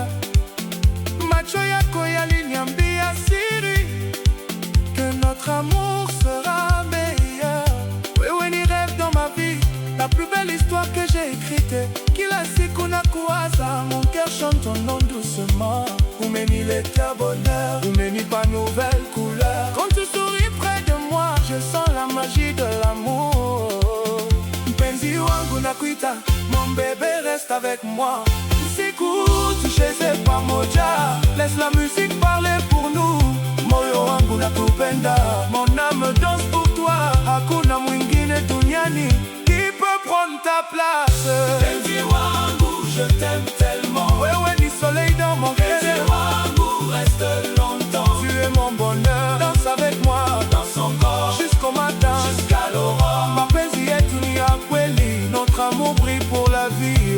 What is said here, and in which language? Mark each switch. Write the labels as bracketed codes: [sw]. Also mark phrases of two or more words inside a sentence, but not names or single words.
[sw] Macho yako yaliniambia siri [fr] que notre amour sera meilleur. [sw] Wewe ni [fr] rêve dans ma vie, la plus belle histoire que j'ai écrite. [sw] Kila siku nakuwaza, [fr] mon cœur chante ton nom doucement. [sw] Umeniletea bonheur, umenipa [fr] nouvelle couleur. Quand tu souris près de moi, je sens la magie de l'amour. [sw] Mpenzi wangu nakuita, [fr] mon bébé reste avec moi. [sw] Usiku tucheze pamoja, [fr] laisse la musique parler pour nous. [sw] Moyo wangu nakupenda, [fr] mon âme danse pour toi. [sw] Hakuna mwingine duniani [fr] qui peut prendre ta place. [sw] Mpenzi wangu, [fr] je t'aime tellement. [sw] Wewe ni [fr] soleil dans mon cœur. [sw] Mpenzi wangu, [fr] reste longtemps. Tu es mon bonheur, danse avec moi Dans son corps, jusqu'au matin, jusqu'à l'aurore. [sw] mapenzi yetu ni ya kweli, [fr] notre amour brille pour la vie.